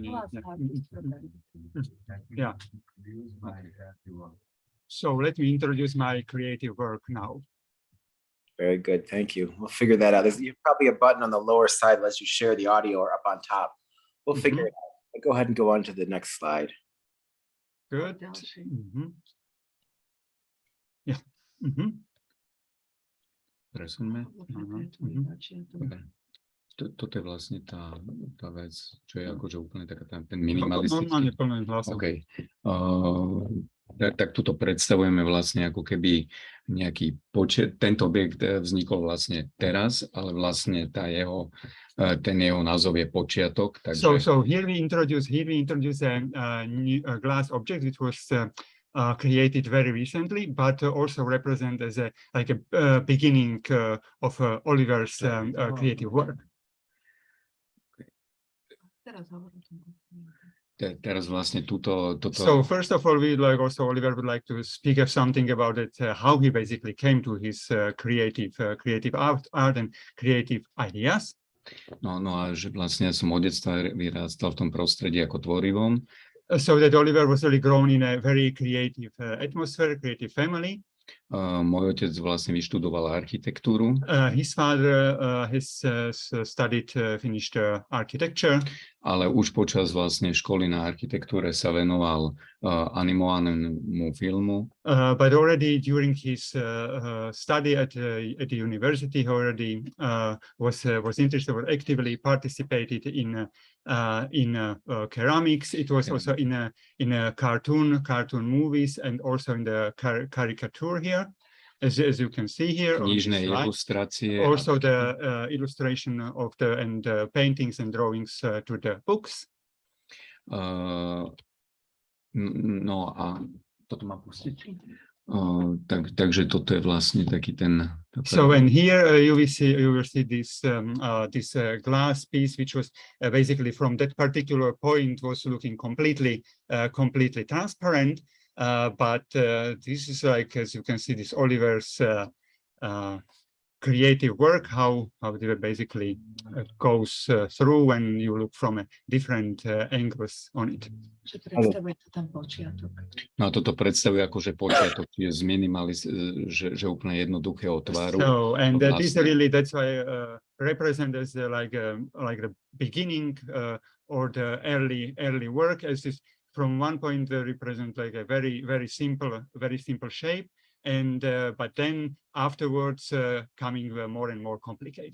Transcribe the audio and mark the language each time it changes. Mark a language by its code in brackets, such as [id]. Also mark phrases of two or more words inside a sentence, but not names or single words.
[en] So let me introduce my creative work now. Very good, thank you. We'll figure that out. There's probably a button on the lower side that lets you share the audio, or up on top. We'll figure it out. Go ahead and go on to the next slide. Good. Mm-hmm. Mhm. [sk] Presuňme. Dobre. Toto je vlastne tá vec, čo je akože úplne taká ten minimalistický. Normálne plný hlasov. OK. Tak tuto predstavujeme vlastne ako keby nejaký počet. Tento objekt vznikol vlastne teraz, ale vlastne ten jeho názov je počiatok. Takže... [en] So here we introduce a glass object which was created very recently, but also represent as a beginning of Oliver's creative work. [sk] Teraz vlastne toto... [en] So first of all, Oliver would like to speak of something about it, how he basically came to his creative art and creative ideas. [sk] No a že vlastne ja som od detstva vyrástal v tom prostredí ako tvorivom. [en] So that Oliver was really grown in a very creative atmosphere, creative family. [sk] Môj otec vlastne vyštudoval architektúru. [en] His father has finished architecture. [sk] Ale už počas vlastne školy na architektúre sa venoval animovanému filmu. [en] But already during his study at the university, he already was interested or actively participated in ceramics. It was also in cartoon movies and also in the caricature here, as you can see here. [sk] Knižné ilustrácie. [en] Also the illustration of the paintings and drawings to the books. [sk] No a toto má pustiť. Takže toto je vlastne taký ten... [en] So and here you will see this glass piece, which was basically from that particular point was looking completely transparent. But this is like, as you can see, this Oliver's creative work, how it basically goes through when you look from a different angles on it. [sk] No a toto predstavuje akože počiatok, čiže že úplne jednoduchého tvaru. [en] So and this really, that's why represent as like the beginning or the early work, as this from one point represent like a very simple shape. And but then afterwards coming more and more complicated.